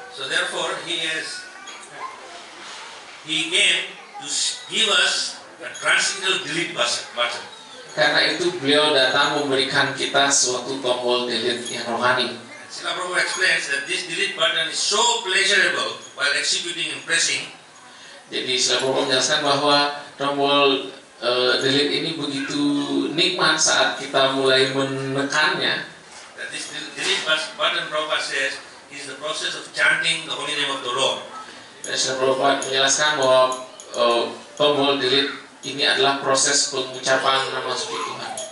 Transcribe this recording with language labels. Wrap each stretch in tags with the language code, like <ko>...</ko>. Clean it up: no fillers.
<en>So therefore, he came to give us a transcendental delete button.</en> <id>Karena itu beliau datang memberikan kita suatu tombol delete yang rohani.</id> <en>Srila Prabhupada explains that this delete button is so pleasurable while executing and pressing.</en> <id>Jadi Srila Prabhupada menjelaskan bahwa tombol delete ini begitu nikmat saat kita mulai menekannya.</id> <en>That this delete button, Prabhupada says, is the process of chanting the holy name of the Lord.</en> <id>Dan Srila Prabhupada menjelaskan bahwa tombol delete ini adalah proses pengucapan nama suci Tuhan.</id>